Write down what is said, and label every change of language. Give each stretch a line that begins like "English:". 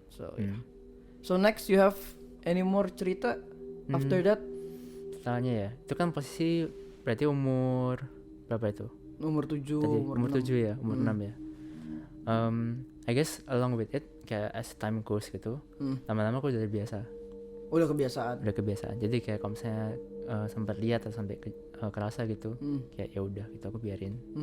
English: So So next you have any more
Indonesian: cerita
English: after that?
Indonesian: Soalnya ya, itu kan posisi berarti umur berapa itu? Umur 7, tadi, umur 6. 7 ya, umur 6 ya.
English: I guess along with it
Indonesian: kayak
English: as time goes
Indonesian: gitu, lama-lama aku udah biasa. Udah kebiasaan. Jadi kayak kalau misalnya sempat lihat atau sampai kerasa gitu, kayak ya udah gitu aku biarin.